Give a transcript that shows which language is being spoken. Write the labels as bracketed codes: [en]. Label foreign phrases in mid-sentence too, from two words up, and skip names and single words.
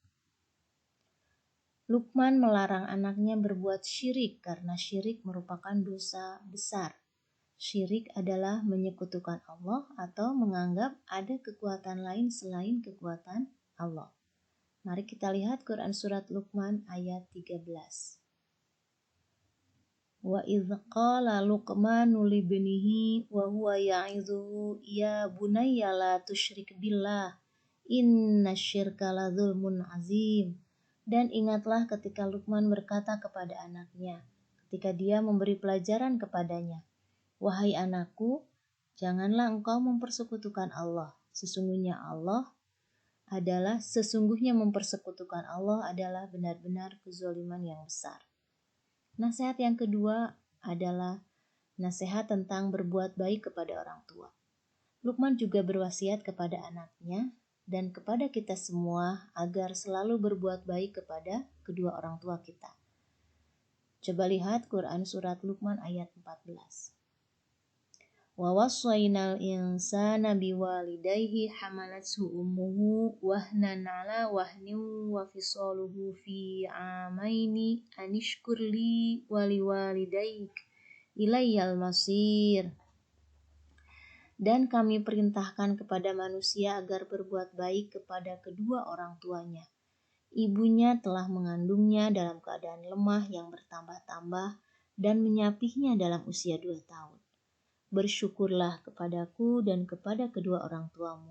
[id] Luqman melarang anaknya berbuat syirik karena syirik merupakan dosa besar. Syirik adalah menyekutukan Allah atau menganggap ada kekuatan lain selain kekuatan Allah. Mari kita lihat Quran Surat Luqman ayat 13. [ar] وإذ قال لقمان لابنه وهو يعظه يا بني لا تشرك بالله إن الشرك لظلم عظيم. [id] Dan ingatlah ketika Luqman berkata kepada anaknya ketika dia memberi pelajaran kepadanya, wahai anakku, janganlah engkau mempersekutukan Allah. Sesungguhnya mempersekutukan Allah adalah benar-benar kezaliman yang besar. Nasihat yang kedua adalah nasihat tentang berbuat baik kepada orang tua. Luqman juga berwasiat kepada anaknya dan kepada kita semua agar selalu berbuat baik kepada kedua orang tua kita. Coba lihat Quran Surat Luqman ayat 14. [ar] ووصينا الإنسان بوالديه حملته أمه وهنا على وهن وفصاله في عامين أن اشكر لي ولوالديك إلي المصير. [id] Dan kami perintahkan kepada manusia agar berbuat baik kepada kedua orang tuanya. Ibunya telah mengandungnya dalam keadaan lemah yang bertambah-tambah dan menyapihnya dalam usia 2 tahun. Bersyukurlah kepadaku dan kepada kedua orang tuamu.